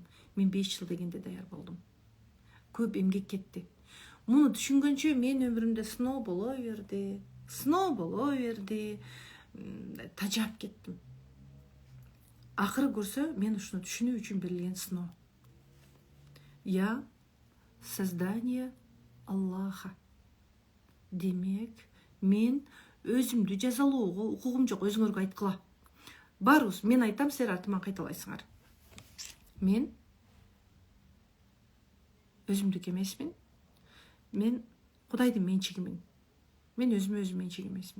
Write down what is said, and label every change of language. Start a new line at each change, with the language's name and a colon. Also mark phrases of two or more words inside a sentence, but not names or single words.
Kyrgyz: Мен 5 жыл дегенде даяр болдум. Көп эмгек кетти. Муну түшүнгөнчө мен өмүрүмдө сыноо боло берди. Тажап кеттим. Акыры көрсө, мен ушуну түшүнүү үчүн берилген сыноо.
Russian: Я создание Аллаха.
Kyrgyz: Демек, мен өзүмдү жазалоого укугум жок, өзүңөргө айткыла. Барыбыз, мен айтам, силер артыма кайталайсыңар. Мен өзүмдүк эмесмин. Мен Кудайдын менчигимин. Мен өзүмө өзүм менчик эмесмин.